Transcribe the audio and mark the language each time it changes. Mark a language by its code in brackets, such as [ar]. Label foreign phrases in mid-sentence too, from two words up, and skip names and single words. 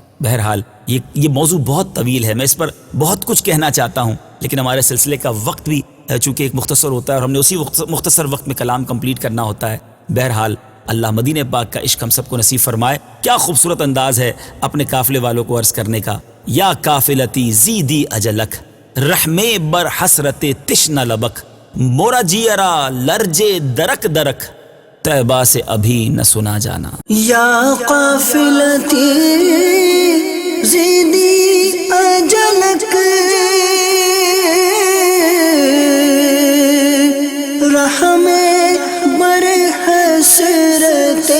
[ur] بہرحال یہ موضوع بہت طویل ہے، میں اس پر بہت کچھ کہنا چاہتا ہوں، لیکن ہمارے سلسلے کا وقت بھی چونکہ ایک مختصر ہوتا ہے اور ہم نے اسی مختصر وقت میں کلام کمپلیٹ کرنا ہوتا ہے. بہرحال اللہ مدینہ پاک کا عشق ہم سب کو نصیب فرمائے. کیا خوبصورت انداز ہے اپنے قافلے والوں کو عرض کرنے کا. [ar] یا قافلتی زیدی اجلک [fa] رحم بر حسرت تشنا لبک، [ur] مورا جیرا لرجے درک درک طیبہ سے ابھی نہ سنا جانا. [ar] یا قافلتی زیدی اجلک [fa] رحم بر حسرت